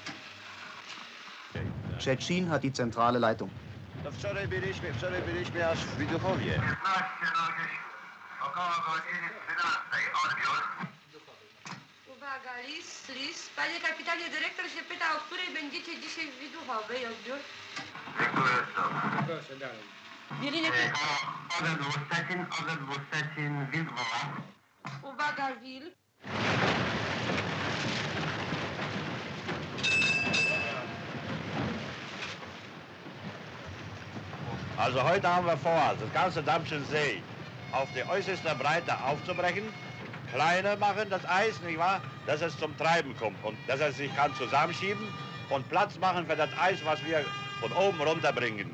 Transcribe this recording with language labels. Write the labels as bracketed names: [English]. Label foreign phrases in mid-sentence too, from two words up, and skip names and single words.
[German] Tschetschen hat die zentrale Leitung. [Polish] To wczoraj byliśmy aż w Widuchowie. 15 około godziny 13, odbiór. Uwaga, Lis. Panie kapitanie, dyrektor się pyta, o której będziecie dzisiaj w Widuchowej, odbiór. Dziękuję bardzo. Proszę dalej. Wielinie... OZW Szczecin, Wilkowa. Uwaga, Wil. [German] Also heute haben wir vor, das ganze Dammschen See auf die äußerste Breite aufzubrechen, kleiner machen das Eis, nicht wahr, dass es zum Treiben kommt und dass es sich kann zusammenschieben und Platz machen für das Eis, was wir von oben runterbringen.